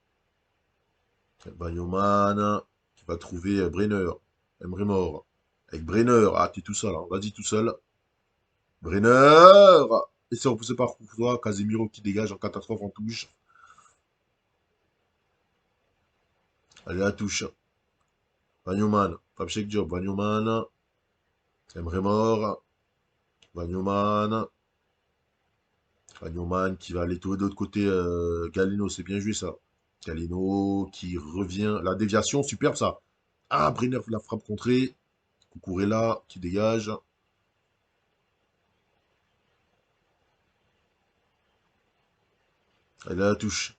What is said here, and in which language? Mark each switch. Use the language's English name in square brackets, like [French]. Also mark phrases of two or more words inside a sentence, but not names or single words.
[French] Wagnoman qui va trouver Brenner. Emery Mort. Avec Brenner. Ah, t'es tout seul, hein. Vas-y tout seul. Brenner. Et c'est repoussé par Courtois. Casemiro qui dégage en catastrophe en touche. Allez, la touche. Vagnoman. Papchek Diop. Vagnoman. Emre Mort. Vagnoman. Vagnoman qui va aller trouver de l'autre côté. Galino, c'est bien joué ça. Galino qui revient. La déviation, superbe ça. Ah, Brenner, la frappe contrée. Cucurella qui dégage. Elle a la touche.